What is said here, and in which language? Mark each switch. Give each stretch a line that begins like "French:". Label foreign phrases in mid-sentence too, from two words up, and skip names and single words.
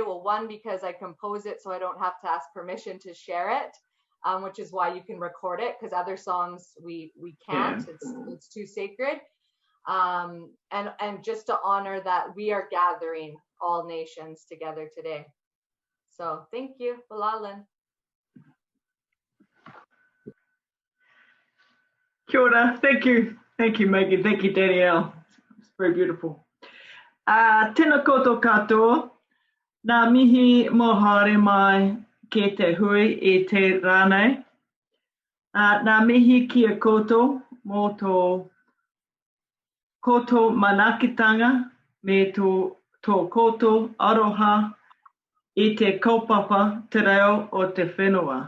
English: Well, one, because I composed it so I don't have to ask permission to share it, which is why you can record it, because other songs we can't. Yeah. It's too sacred. And just to honor that we are gathering all nations together today. So thank you, Balalan.
Māori: Kia ora.
English: Thank you, Megan. Thank you, Danielle. It's very beautiful.
Māori: Tēnā koutou katoa, nā mihi mohare mai ke te hui e te rānei. Nā mihi kia koutou mō tō koutou manakitanga me tō koutou aroha i te kaupapa te reo o te whenua.